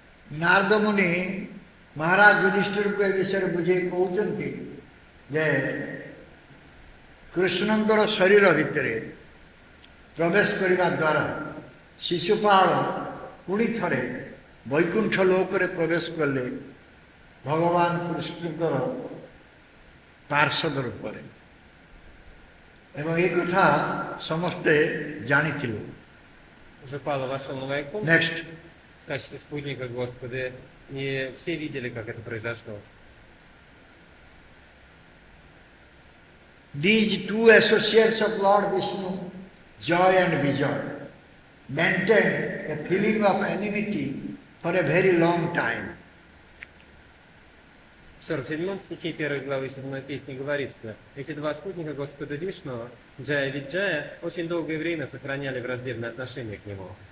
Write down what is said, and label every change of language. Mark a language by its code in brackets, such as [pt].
[or] Narada Muni Maharaj Yudhishthirକୁ ଏ ବିଷୟରେ ବୁଝେଇ କହୁଛନ୍ତି ଯେ କୃଷ୍ଣଙ୍କର ଶରୀର ଭିତରେ ପ୍ରବେଶ କରିବା ଦ୍ୱାରା ଶିଶୁପାଳ ପୁଣି ଥରେ ବୈକୁଣ୍ଠ ଲୋକରେ ପ୍ରବେଶ କଲେ ଭଗବାନ କୃଷ୍ଣଙ୍କର ପାର୍ଷଦ ରୂପରେ, ଏବଂ ଏ କଥା ସମସ୍ତେ ଜାଣିଥିଲେ. [ru] Шишупала вошел на Вайкунтх [en] Next. [ru] в качестве спутника Господа, и все видели, как это произошло. [en] These two associates of Lord Vishnu, Joy and Vijay, maintained a feeling of enmity for a very long time. [ru] В 47 стихе 1 главы 7 песни говорится: «Эти два спутника Господа Вишну, Джая и Виджая, очень долгое время сохраняли враждебное отношение к нему».